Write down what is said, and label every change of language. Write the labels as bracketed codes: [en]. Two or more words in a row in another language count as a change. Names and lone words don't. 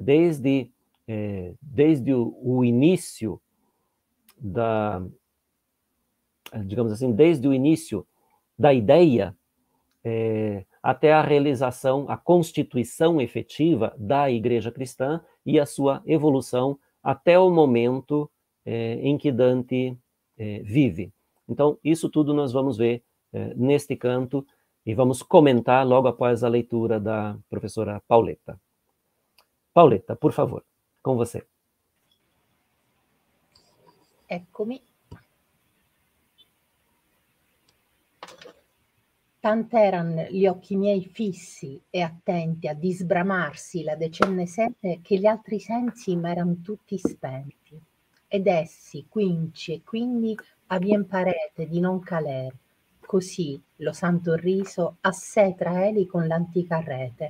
[pt] Desde o início digamos assim, desde o início da ideia até a realização, a constituição efetiva da igreja cristã e a sua evolução até o momento em que Dante vive. Então, isso tudo nós vamos ver neste canto e vamos comentar logo após a leitura da professora Pauletta. Pauletta, por favor, com você. [it] Eccomi. Tant'eran gli occhi miei fissi e attenti a disbramarsi la decenne sete che gli altri sensi m'eran tutti spenti, ed essi, quinci e quindi avien parete di non caler, così lo santo riso a sé traeli con l'antica rete.